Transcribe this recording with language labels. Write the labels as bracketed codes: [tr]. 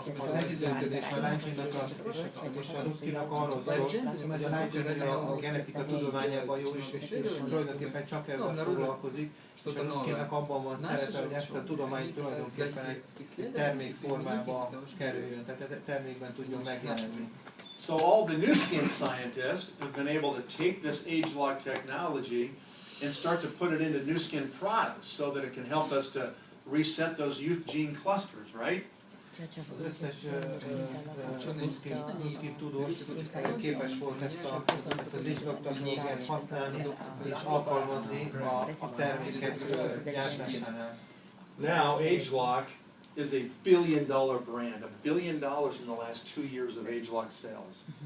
[hu] Az együttműködés a lágyzsírnak és a Nuszkinak arról szól, hogy a lágyzsír a genetika tudományában jó is, és tulajdonképpen csak ebben foglalkozik, és a Nuszkinak abban van szerepe, hogy ezt a tudományt tulajdonképpen egy termékformába kerüljön, tehát termékben tudjon megjelenni. [en] So all the New Skin scientists have been able to take this ageLOC technology and start to put it into New Skin products so that it can help us to reset those youth gene clusters, right? [hu] Az összes Nuszkin tudós képes volt ezt az ageLOC technológiát használni és alkalmazni a termékek gyártásánál. [en] Now ageLOC is a $1 billion brand, $1 billion in the last 2 years of ageLOC sales.